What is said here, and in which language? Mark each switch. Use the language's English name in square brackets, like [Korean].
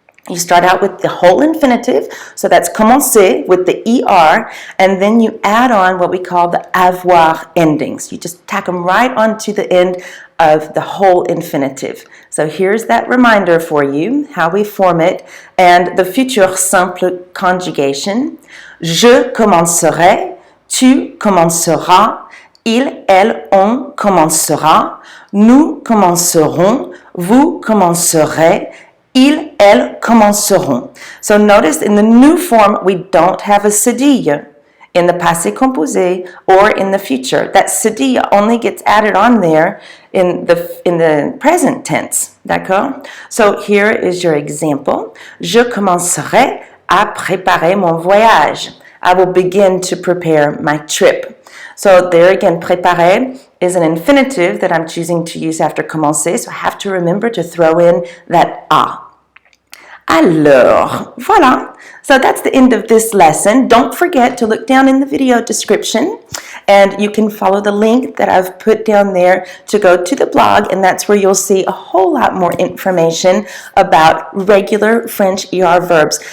[English] You start out with the whole infinitive, so that's commencer with the ER, and then you add on what we call the avoir endings. You just tack them right onto the end of the whole infinitive. So here's that reminder for you, how we form it, and the futur simple conjugation. [French] Je commencerai, tu commenceras, il, elle, on commencera, nous commencerons, vous commencerez, ils, elles commenceront. [English] So notice in the new form, we don't have a cedille in the passé composé or in the future. That cedille only gets added on there in the present tense. [French] D'accord? [English] So here is your example. [French] Je commencerai à préparer mon voyage. [English] I will begin to prepare my trip. So there again, préparer is an infinitive that I'm choosing to use after commencer, so I have to remember to throw in that a. [French] Alors, voilà, [English] So that's the end of this lesson. Don't forget to look down in the video description and you can follow the link that I've put down there to go to the blog, and that's where you'll see a whole lot more information about regular French ER verbs.